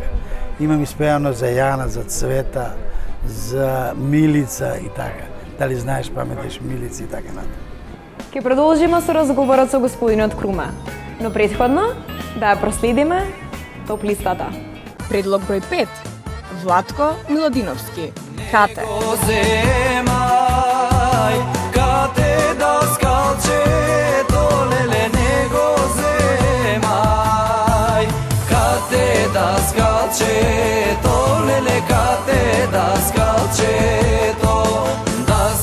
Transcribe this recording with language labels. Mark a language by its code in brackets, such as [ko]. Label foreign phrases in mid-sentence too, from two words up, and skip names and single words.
[mk] Имам испеано за Јана, за Цвета, за Милица и така. Дали знаеш, паметиш Милица и така натаму. Ќе продолжиме со разговорот со господинот Круме, но претходно да ја проследиме топ-листата. Предлог број 5. Владко Милодиновски. Кате. Земај, Кате да скалче, то леле него земај. Кате да скалче, то леле Кате да скалче, то да